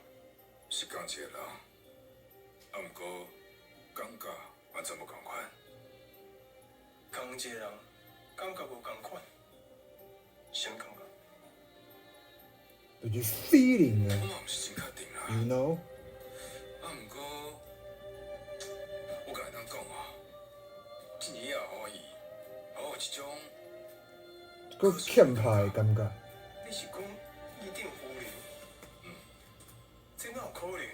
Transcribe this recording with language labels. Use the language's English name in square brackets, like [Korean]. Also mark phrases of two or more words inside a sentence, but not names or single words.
[Min Nan Chinese] 是同一个人，啊，毋过感觉完全无共款。同一个人，感觉无共款，啥感觉？就是 feeling 啊我嘛毋是真确定啦。 [English] ，you know。 [Min Nan Chinese] 啊，毋过我甲你通讲哦，一年后可以，我有一种个欠拍的感觉。你是讲议定夫人？这哪有可能？